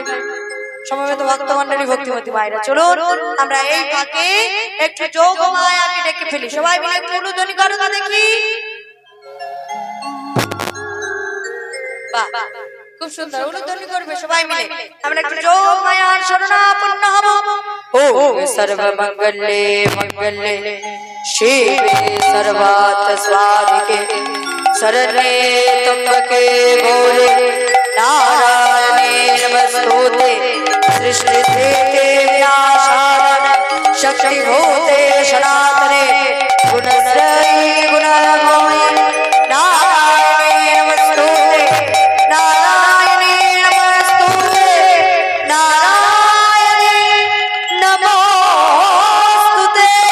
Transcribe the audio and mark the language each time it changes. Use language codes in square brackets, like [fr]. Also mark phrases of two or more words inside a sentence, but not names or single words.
[bn] সমবেত ভক্তমণ্ডলী, ভক্তিমতী মায়েরা, চলুন আমরা এই ফাঁকে একটু যোগ মায়াকে ডেকে ফেলি। সবাই মিলে একটু উলুধ্বনি করো তো দেখি। বাহ, খুব সুন্দর উলুধ্বনি করবে সবাই মিলে। আমরা একটু যোগ মায়ার শরণাপন্ন হব। [sa] ওম সর্বমঙ্গলে মঙ্গলে শিবে সর্বার্থ সাধিকে শরণ্যে ত্র্যম্বকে গৌরে নারায়ণে নমস্তুতে সৃষ্টিস্থিতি विनाशाय शक्तिभूते सनातने गुणत्रयी गुणमयी नारायणे नमस्तुते नारायणे नमस्तुते नारायणे नमोस्तुते।